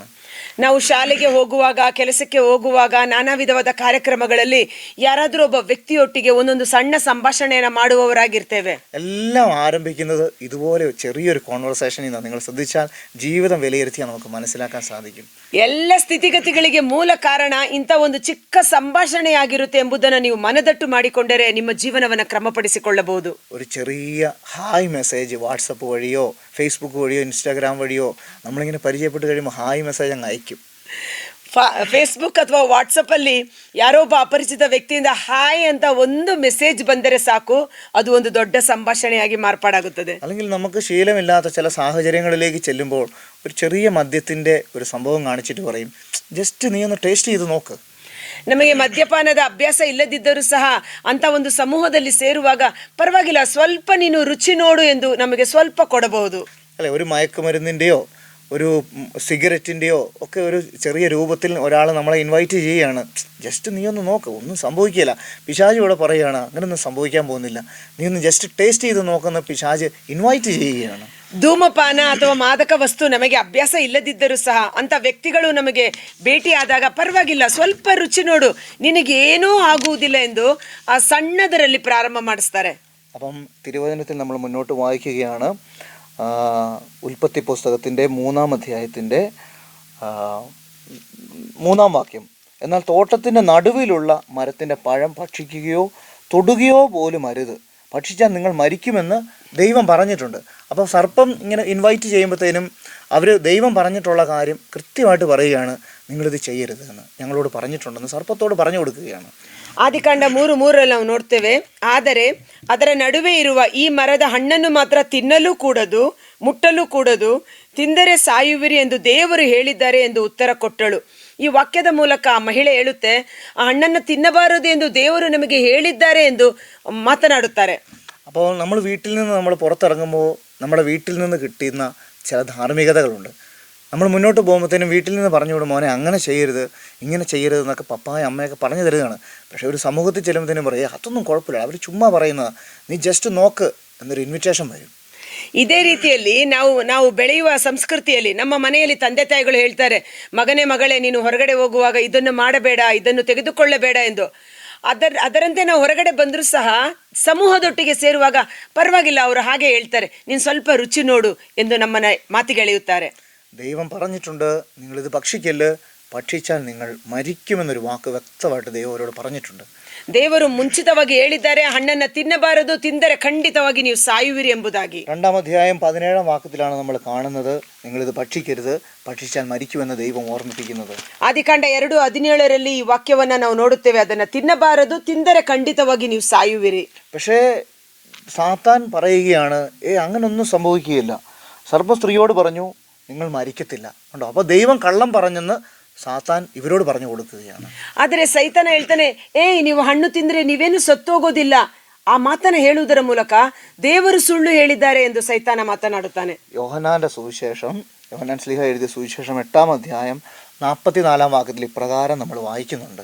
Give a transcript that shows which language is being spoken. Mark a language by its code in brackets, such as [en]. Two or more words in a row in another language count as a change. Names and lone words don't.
[kn] ನಾವು ಶಾಲೆಗೆ ಹೋಗುವಾಗ, ಕೆಲಸಕ್ಕೆ ಹೋಗುವಾಗ, ನಾನಾ ವಿಧವಾದ ಕಾರ್ಯಕ್ರಮಗಳಲ್ಲಿ ಯಾರಾದರೂ ಒಬ್ಬ ವ್ಯಕ್ತಿಯೊಟ್ಟಿಗೆ ಒಂದೊಂದು ಸಣ್ಣ ಸಂಭಾಷಣೆಯನ್ನು ಮಾಡುವವರಾಗಿರ್ತೇವೆ. [ml] എല്ലാം ആരംഭിക്കുന്നത് ഇതുപോലെ ചെറിയൊരു കോൺവെർസേഷനിൽ നിന്നാണ്. നിങ്ങൾ ശ്രദ്ധിച്ചാൽ ജീവിതം വിലയിരുത്തിയാൽ നമുക്ക് മനസ്സിലാക്കാൻ സാധിക്കും. [kn] ಎಲ್ಲ ಸ್ಥಿತಿಗತಿಗಳಿಗೆ ಮೂಲ ಕಾರಣ ಇಂಥ ಒಂದು ಚಿಕ್ಕ ಸಂಭಾಷಣೆಯಾಗಿರುತ್ತೆ ಎಂಬುದನ್ನು ನೀವು ಮನದಟ್ಟು ಮಾಡಿಕೊಂಡರೆ ನಿಮ್ಮ ಜೀವನವನ್ನು ಕ್ರಮಪಡಿಸಿಕೊಳ್ಳಬಹುದು. [ml] ഒരു ചെറിയ [en] hi message [ml] വാട്സപ്പ് വഴിയോ ഫേസ്ബുക്ക് വഴിയോ ഇൻസ്റ്റാഗ്രാം വഴിയോ നമ്മളിങ്ങനെ പരിചയപ്പെട്ട് കഴിയുമ്പോൾ [en] hi message [ml] അങ്ങ് അയക്കും. [kn] ಫೇಸ್ಬುಕ್ ಅಥವಾ ವಾಟ್ಸಪ್ ಅಲ್ಲಿ ಯಾರೋ ಒಬ್ಬ ಅಪರಿಚಿತ ವ್ಯಕ್ತಿಯಿಂದ ಹಾಯ್ ಅಂತ ಒಂದು ಮೆಸೇಜ್ ಬಂದರೆ ಸಾಕು, ಅದು ಒಂದು ದೊಡ್ಡ ಸಂಭಾಷಣೆಯಾಗಿ ಮಾರ್ಪಾಡಾಗುತ್ತದೆ. [ml] അല്ലെങ്കിൽ നമുക്ക് ശീലമില്ലാത്ത ചില സാഹചര്യങ്ങളിലേക്ക് ചെല്ലുമ്പോൾ ഒരു ചെറിയ മദ്യത്തിൻ്റെ ഒരു സംഭവം കാണിച്ചിട്ട് പറയും, ജസ്റ്റ് നീ ഒന്ന് ടേസ്റ്റ് ചെയ്ത് നോക്ക്. [kn] ನಮಗೆ ಮದ್ಯಪಾನದ ಅಭ್ಯಾಸ ಇಲ್ಲದಿದ್ದರೂ ಸಹ ಅಂತ ಒಂದು ಸಮೂಹದಲ್ಲಿ ಸೇರುವಾಗ ಪರವಾಗಿಲ್ಲ, ಸ್ವಲ್ಪ ನೀನು ರುಚಿ ನೋಡು ಎಂದು ನಮಗೆ ಸ್ವಲ್ಪ ಕೊಡಬಹುದು. [ml] അല്ലെ, ഒരു മയക്കുമരുന്നിൻ്റെയോ ഒരു സിഗരറ്റിൻ്റെയോ ഒക്കെ ഒരു ചെറിയ രൂപത്തിൽ ഒരാൾ നമ്മളെ ഇൻവൈറ്റ് ചെയ്യുകയാണ്, ജസ്റ്റ് നീ ഒന്ന് നോക്ക്, ഒന്നും സംഭവിക്കില്ല. പിശാച് ഇവിടെ പറയുകയാണ് അങ്ങനെയൊന്നും സംഭവിക്കാൻ പോകുന്നില്ല, നീ ഒന്ന് [en] just taste [ml] ചെയ്ത് നോക്കുന്ന പിശാച് ഇൻവൈറ്റ് ചെയ്യുകയാണ്. [kn] ಧೂಮಪಾನ ಅಥವಾ ಮಾದಕ ವಸ್ತು ನಮಗೆ ಅಭ್ಯಾಸ ಇಲ್ಲದಿದ್ದರೂ ಸಹ ಅಂತ ವ್ಯಕ್ತಿಗಳು ನಮಗೆ ಭೇಟಿಯಾದಾಗ ಪರವಾಗಿಲ್ಲ, ಸ್ವಲ್ಪ ರುಚಿ ನೋಡು, ನಿನಗೇನೂ ಆಗುವುದಿಲ್ಲ ಎಂದು ಆ ಸಣ್ಣದರಲ್ಲಿ ಪ್ರಾರಂಭ ಮಾಡಿಸ್ತಾರೆ. [ml] അപ്പം തിരുവചനത്തിൽ നമ്മൾ മുന്നോട്ട് വായിക്കുകയാണ്. ഉൽപ്പത്തി പുസ്തകത്തിൻ്റെ 3-ാം അധ്യായത്തിൻ്റെ 3-ാം വാക്യം. എന്നാൽ തോട്ടത്തിൻ്റെ നടുവിലുള്ള മരത്തിൻ്റെ പഴം ഭക്ഷിക്കുകയോ തൊടുകയോ പോലും അരുത്, ഭക്ഷിച്ചാൽ നിങ്ങൾ മരിക്കുമെന്ന് ദൈവം പറഞ്ഞിട്ടുണ്ട്. അപ്പോൾ സർപ്പം ഇങ്ങനെ ഇൻവൈറ്റ് ചെയ്യുമ്പോഴത്തേനും അവർ ദൈവം പറഞ്ഞിട്ടുള്ള കാര്യം കൃത്യമായിട്ട് പറയുകയാണ്, നിങ്ങളിത് ചെയ്യരുത് എന്ന് ഞങ്ങളോട് പറഞ്ഞിട്ടുണ്ടെന്ന് സർപ്പത്തോട് പറഞ്ഞു കൊടുക്കുകയാണ്. [kn] ಆದಿಕಾಂಡ 3:3 ನಾವು ನೋಡ್ತೇವೆ, ಆದರೆ ಅದರ ನಡುವೆ ಇರುವ ಈ ಮರದ ಹಣ್ಣನ್ನು ಮಾತ್ರ ತಿನ್ನಲೂ ಕೂಡದು, ಮುಟ್ಟಲೂ ಕೂಡದು, ತಿಂದರೆ ಸಾಯುವಿರಿ ಎಂದು ದೇವರು ಹೇಳಿದ್ದಾರೆ ಎಂದು ಉತ್ತರ ಕೊಟ್ಟಳು. ಈ ವಾಕ್ಯದ ಮೂಲಕ ಆ ಮಹಿಳೆ ಹೇಳುತ್ತೆ, ಆ ಹಣ್ಣನ್ನು ತಿನ್ನಬಾರದು ಎಂದು ದೇವರು ನಮಗೆ ಹೇಳಿದ್ದಾರೆ ಎಂದು ಮಾತನಾಡುತ್ತಾರೆ. [ml] അപ്പോൾ നമ്മൾ വീട്ടിൽ നിന്ന് നമ്മൾ പുറത്തിറങ്ങുമ്പോൾ നമ്മുടെ വീട്ടിൽ നിന്ന് കിട്ടുന്ന ചില ധാർമ്മികതകളുണ്ട്. നമ്മൾ മുന്നോട്ട് പോകുമ്പോഴത്തേനും വീട്ടിൽ നിന്ന് പറഞ്ഞു വിടും, മോനെ അങ്ങനെ ചെയ്യരുത്, ഇങ്ങനെ ചെയ്യരുത് എന്നൊക്കെ പപ്പായ അമ്മയൊക്കെ പറഞ്ഞു തരുന്നതാണ്. പക്ഷേ ഒരു സമൂഹത്തിൽ ചെല്ലുമ്പോഴത്തേനും പറയുക അതൊന്നും കുഴപ്പമില്ല, അവർ ചുമ്മാ പറയുന്നതാണ്, നീ ജസ്റ്റ് നോക്ക് എന്നൊരു ഇൻവിറ്റേഷൻ വരും. [kn] ಇದೇ ರೀತಿಯಲ್ಲಿ ನಾವು ಬೆಳೆಯುವ ಸಂಸ್ಕೃತಿಯಲ್ಲಿ ನಮ್ಮ ಮನೆಯಲ್ಲಿ ತಂದೆ ತಾಯಿಗಳು ಹೇಳ್ತಾರೆ, ಮಗನೇ ಮಗಳೇ ನೀನು ಹೊರಗಡೆ ಹೋಗುವಾಗ ಇದನ್ನು ಮಾಡಬೇಡ, ಇದನ್ನು ತೆಗೆದುಕೊಳ್ಳಬೇಡ ಎಂದು. ಅದರಂತೆ ನಾವು ಹೊರಗಡೆ ಬಂದರೂ ಸಹ ಸಮೂಹದೊಟ್ಟಿಗೆ ಸೇರುವಾಗ ಪರವಾಗಿಲ್ಲ, ಅವರು ಹಾಗೆ ಹೇಳ್ತಾರೆ, ನೀನು ಸ್ವಲ್ಪ ರುಚಿ ನೋಡು ಎಂದು ನಮ್ಮನ್ನ ಮಾತಿಗೆಳೆಯುತ್ತಾರೆ. [ml] ദൈവം പറഞ്ഞിട്ടുണ്ട്, നിങ്ങളിത് ഭക്ഷിക്കല്ല്, ഭക്ഷിച്ചാൽ നിങ്ങൾ മരിക്കുമെന്നൊരു വാക്ക് വ്യക്തമായിട്ട് ദൈവം അവരോട് പറഞ്ഞിട്ടുണ്ട്. [kn] ದೇವರು ಮುಂಚಿತವಾಗಿ ಹೇಳಿದ್ದಾರೆ, ಹಣ್ಣನ್ನ ತಿನ್ನಬಾರದು, ತಿಂದರೆ ಖಂಡಿತವಾಗಿ ನೀವು ಸಾಯುವಿರಿ ಎಂಬುದಾಗಿ. [ml] 2-ാം അധ്യായം 17-ാം വാക്യത്തിലാണ് നമ്മൾ കാണുന്നത്, നിങ്ങളിത് ഭക്ഷിക്കരുത്, ഭക്ഷിച്ചാൽ മരിക്കുമെന്ന് ദൈവം ഓർമ്മിപ്പിക്കുന്നത്. [kn] ಆದಿಕಾಂಡ 2:17 ಈ ವಾಕ್ಯವನ್ನ ನಾವು ನೋಡುತ್ತೇವೆ, ಅದನ್ನ ತಿನ್ನಬಾರದು, ತಿಂದರೆ ಖಂಡಿತವಾಗಿ ನೀವು ಸಾಯುವಿರಿ. [ml] പക്ഷേ സാത്താൻ പറയുകയാണ്, അങ്ങനൊന്നും സംഭവിക്കുകയില്ല. സർപ്പം സ്ത്രീയോട് പറഞ്ഞു, നിങ്ങൾ മരിക്കത്തില്ല. ഉണ്ടോ? അപ്പോൾ ദൈവം കള്ളം പറഞ്ഞെന്ന് സാത്താൻ ಇವരോട് പറഞ്ഞു കൊടുക്കുകയാണ്. [kn] ಆದರೆ ಸೈತಾನ ಹೇಳ್ತಾನೆ, ನೀವು ಹಣ್ಣು ತಿಂದ್ರೆ ನೀವೇನು ಸತ್ತೋಗೋದಿಲ್ಲ. ಆ ಮಾತನ್ನ ಹೇಳುವುದರ ಮೂಲಕ ದೇವರು ಸುಳ್ಳು ಹೇಳಿದ್ದಾರೆ ಎಂದು ಸೈತಾನ ಮಾತನಾಡುತ್ತಾನೆ. [ml] യോഹന്നാന്റെ സുവിശേഷം, യോഹന്നാൻ ശ്ലീഹ എഴുതിയ സുവിശേഷം 8-ാം അധ്യായം 44-ാം വാക്യത്തിൽ ഇപ്രകാരം നമ്മൾ വായിക്കുന്നുണ്ട്.